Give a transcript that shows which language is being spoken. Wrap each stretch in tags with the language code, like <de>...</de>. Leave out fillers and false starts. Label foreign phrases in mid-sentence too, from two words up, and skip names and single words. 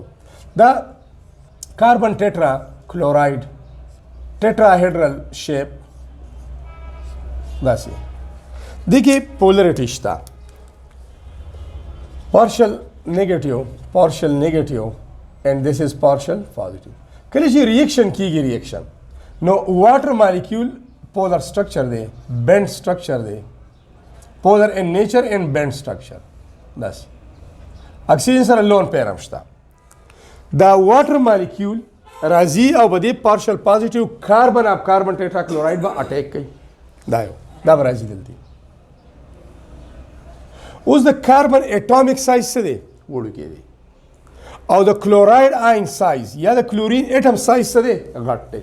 <ps>دا</ps> <en>carbon tetra chloride tetrahedral shape</en> <ps>داسې دغه پولریټی شته.</ps> <en>partial negative and this is partial positive.</en> <ps>کله چې ریاکشن کیږي ریاکشن نو</ps> <en>water molecule polar structure</en> <ps>دی</ps> <en>bent structure</en> <ps>دی</ps> <en>polar in nature and bent structure</en> <ps>بس اکسیجن سره</ps> <en>lone pair</en> <ps>هم شته. دا</ps> <en>water molecule</en> <ps>راځي او بده</ps> <en>partial positive carbon of carbon tetra chloride</en> <ps>به اٹیک کوي. دا راځي دلته. اوس د کاربن</ps> <en>atomic size</en> <ps>څه دی وړوکی دی او د</ps> <en>chloride ion size</en> <ps>یا د</ps> <en>chlorine atom size</en> <ps>څه دی غټ دی.</ps>